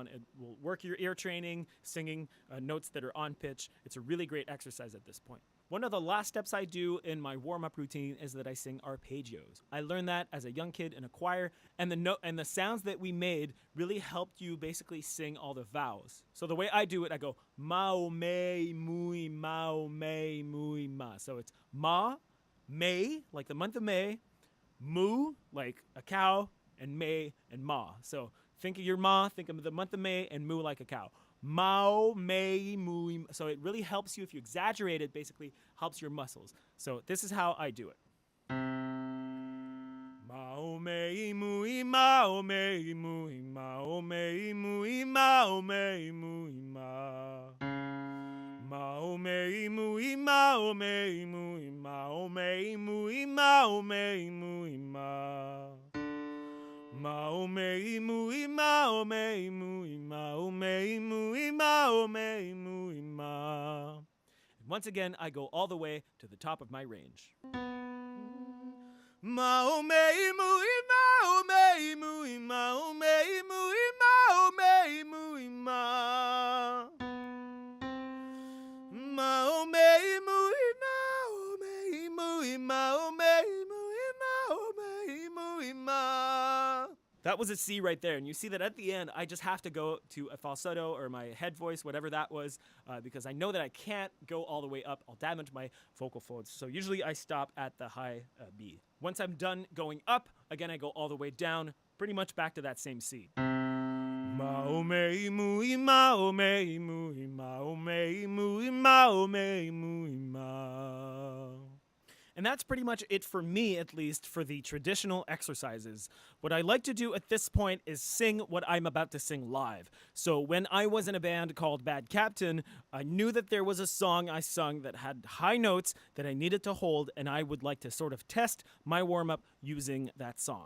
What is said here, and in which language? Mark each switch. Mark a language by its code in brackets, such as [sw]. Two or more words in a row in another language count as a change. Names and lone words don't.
[en] It will work your ear training, singing notes that are on pitch. It's a really great exercise at this point. One of the last steps I do in my warm-up routine is that I sing arpeggios. I learned that as a young kid in a choir, and the sounds that we made really helped you basically sing all the vowels. So the way I do it, I go mao, me, mui, mao, me, mui, ma. So it's ma, May, like the month of May, mu, like a cow, and May and ma. So think of your ma, think of the month of May, and mu like a cow. Mao, Mei, Mui. So it really helps you. If you exaggerate it, basically helps your muscles. So this is how I do it. Mao, Mei, Mui, Mao, Mei, Mui, Mao, Mei, Mui, Mao, Mei, Mui, Ma. Mao, Mei, Mui, Mao, Mei, Mui, Mao, Mei, Mui, Mao, Mei, Mui, Ma. Mao, Mei, Mui, Mao, Mei, Mui, Mao, Mei, Mui, Mao, Mei, Mui, Ma. And once again, I go all the way to the top of my range. Mao, Mei, Mui, Mao, Mei, Mui, Mao, Mei, Mui, Mao, Mei, Mui, Ma. Mao, Mei, Mui, Mao, Mei, Mui, Mao, Mei, Mui, Mao, Mei, Mui, Ma. That was a C right there, and you see that at the end, I just have to go to a falsetto or my head voice, whatever that was, because I know that I can't go all the way up. I'll damage my vocal folds. So usually I stop at the high B. Once I'm done going up, again, I go all the way down, pretty much back to that same C. Mao, Mei, Mui, Mao, Mei, Mui, Mao, Mei, Mui, Mao, Mei, Mui, Ma. And that's pretty much it for me, at least, for the traditional exercises. What I like to do at this point is sing what I'm about to sing live. So when I was in a band called Bad Captain, I knew that there was a song I sung that had high notes that I needed to hold, and I would like to sort of test my warm-up using that song.